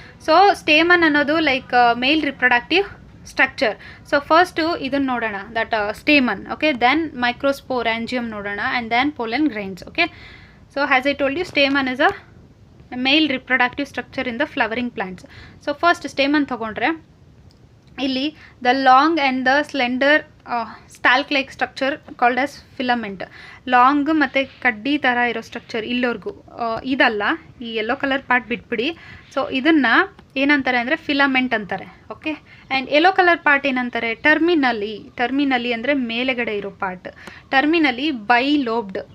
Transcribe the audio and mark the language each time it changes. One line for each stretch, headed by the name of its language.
English: So stamen ಅನ್ನೋದು like male reproductive structure. So first ಇದನ್ನು
Kannada: ನೋಡೋಣ,
English: That stamen. Okay, then microsporangium ನೋಡೋಣ, and then pollen grains. Okay, so as I told you, stamen is a male reproductive structure in the flowering plants. So first stamen
Kannada: ತಗೊಂಡ್ರೆ ಇಲ್ಲಿ
English: The long and the slender stalk like structure called as filament.
Kannada: Long ಮತ್ತು ಕಡ್ಡಿ ಥರ ಇರೋ structure ಇಲ್ಲಿವರೆಗೂ, ಇದಲ್ಲ, ಈ yellow colour part ಬಿಟ್ಬಿಡಿ. ಸೊ ಇದನ್ನು ಏನಂತಾರೆ ಅಂದರೆ ಫಿಲಮೆಂಟ್ ಅಂತಾರೆ. Okay, and yellow colour part ಏನಂತಾರೆ, ಟರ್ಮಿನಲಿ ಅಂದರೆ ಮೇಲೆಗಡೆ ಇರೋ ಪಾರ್ಟ್,
English: Terminally bilobed.